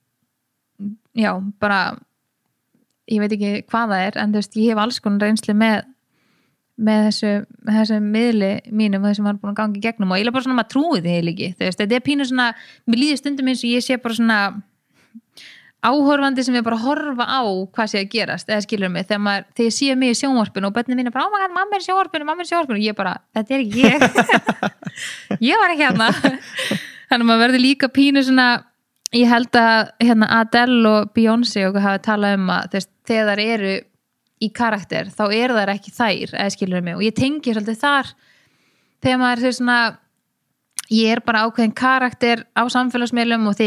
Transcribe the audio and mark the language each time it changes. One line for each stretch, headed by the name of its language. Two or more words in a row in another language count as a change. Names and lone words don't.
Icelandic: já, bara ég veit ekki hvað það er, en þú veist, ég hef alls konar reynslu með þessu miðli mínum, þessum var búin að gangi gegnum og ég er bara svona maður trúið því líki, þú veist, þetta er pínu svona mér líður stundum eins og ég sé bara svona áhorfandi sem ég bara horfa á hvað sé að gerast, eða skilur mig þegar ég sé mig í sjónvarpinu og börnin mín er bara,
English: oh my god,
Icelandic: mamma er í sjónvarpinu og ég bara, þetta er ekki ég ég var ekki hérna þannig að maður verður líka pínu svona ég held að hérna, Adele og Beyoncé og hafa talað um að þegar þær eru í karakter, þá eru þær ekki þær, eða skilur mig, og ég tengi svolítið þar þegar maður er svona ég er bara ákveðin karakter á samfélagsmiðlum og þegar